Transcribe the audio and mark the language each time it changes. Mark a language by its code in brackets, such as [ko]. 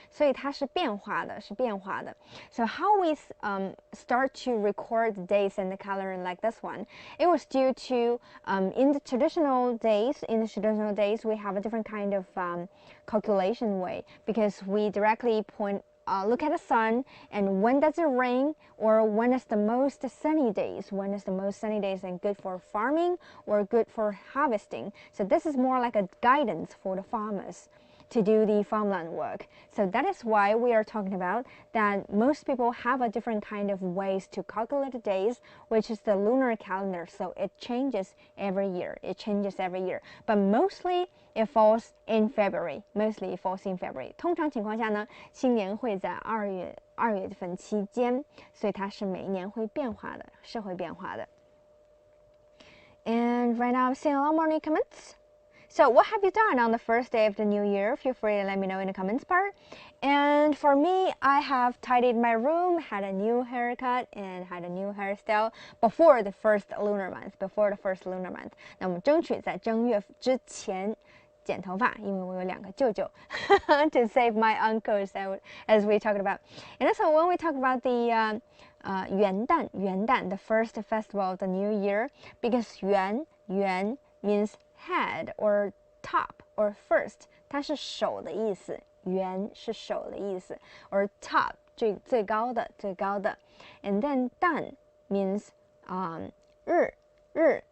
[zh] 所以它是变化的，是变化的。 [en] So how we start to record the days in the calendar like this one? It was due to in the traditional days. We have a different kind of calculation way because we directly look at the sun and when does it rain or when is the most sunny days, and good for farming or good for harvesting. So this is more like a guidance for the farmers to do the farmland work. So that is why we are talking about that most people have a different kind of ways to calculate the days, which is the lunar calendar. So it changes every year. But mostly it falls in February. [zh] 通常情况下呢，新年会在2月份期间，所以它是每一年会变化的，是会变化的。 [en] And right now I'm seeing a lot more new comments. So what have you done on the first day of the new year? Feel free to let me know in the comments part. And for me, I have tidied my room, had a new haircut, and had a new hairstyle before the first lunar month. [zh] 那我们争取在正月之前剪头发，因为我有2个舅舅 [en] to save my uncles as we talked about. And also when we talk about the 元旦, the first festival of the new year, because 元 means head or top or first, [zh] 它是手的意思， [en] 元是手的意思 or top [zh] 最高的 [en] and then 旦 means 日